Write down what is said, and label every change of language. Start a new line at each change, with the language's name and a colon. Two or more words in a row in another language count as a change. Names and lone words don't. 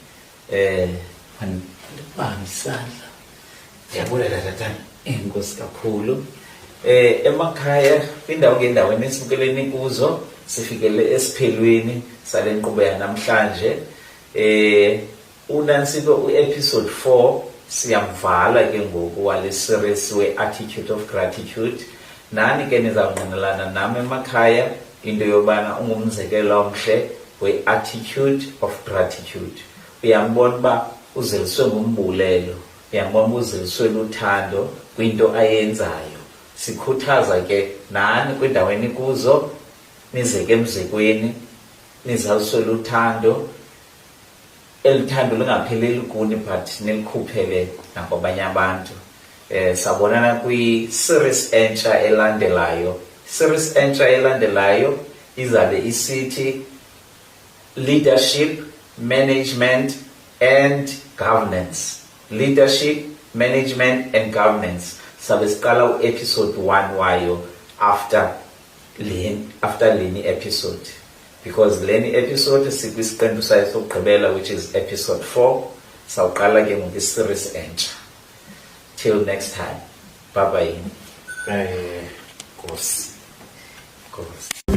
Xhosa: bamba isandla ndiyabulela tatana enkosi kakhulu emakhaya kwindawo ngendaweni esibukeleni kuzo sifikele esiphelweni sale nkqubo yanamhlanje uNansipho uepisode 4 siyamvala ke ngoku wale series we-
English: attitude of gratitude.
Xhosa: Nani ke nizawungqinelana nami emakhaya into yobana ungumzekelo omhle we-
English: attitude of gratitude.
Xhosa: Uyambona uba uzeliswe ngumbulelo, uyambona uba uzeliswe luthando kwinto ayenzayo. Sikhuthaza ke nani kwindaweni kuzo nizeke emzekweni nizaliswe luthando. Elithando lingapheleli kuni but nilikhuphele nakwabanye abantu. Sabonana kwi-series entsha elandelayo. Series entsha elandelayo izabe isithi
English: leadership, management and governance. Leadership, management and governance.
Xhosa: Sabe siqala u-episode 1 wayo after leni episode. Because leni episode sikwisiqendu sayo sokugqibela
English: which is episode 4
Xhosa: sawuqala ke ngoku series entsha.
English: Till next time. Bye bye.
Xhosa: Kosi.